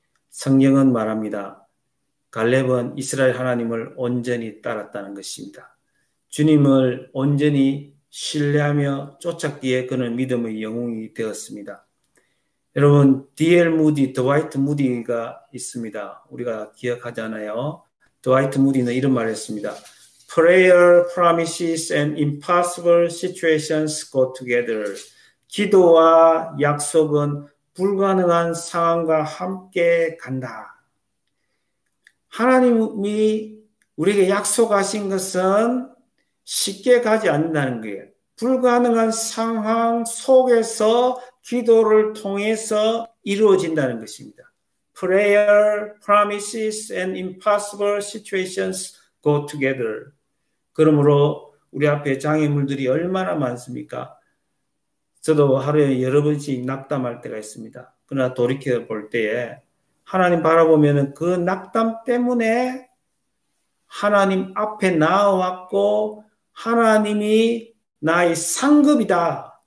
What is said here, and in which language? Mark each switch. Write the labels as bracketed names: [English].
[Korean] 성경은 말합니다. 갈렙은 이스라엘 하나님을 온전히 따랐다는 것입니다. 주님을 온전히 신뢰하며 쫓았기에 그는 믿음의 영웅이 되었습니다. 여러분, D.L. 무디, 드와이트 무디가 있습니다. 우리가 기억하잖아요. 드와이트 무디는 이런 말을 했습니다. [English] Prayer, promises, and impossible situations go together. [Korean] 기도와 약속은 불가능한 상황과 함께 간다. 하나님이 우리에게 약속하신 것은 쉽게 가지 않는다는 거예요. 불가능한 상황 속에서 기도를 통해서 이루어진다는 것입니다. [English] Prayer, promises, and impossible situations go together. [Korean] 그러므로 우리 앞에 장애물들이 얼마나 많습니까? 저도 하루에 여러 번씩 낙담할 때가 있습니다. 그러나 돌이켜 볼 때에 하나님 바라보면 그 낙담 때문에 하나님 앞에 나와왔고 하나님이 나의 상급이다.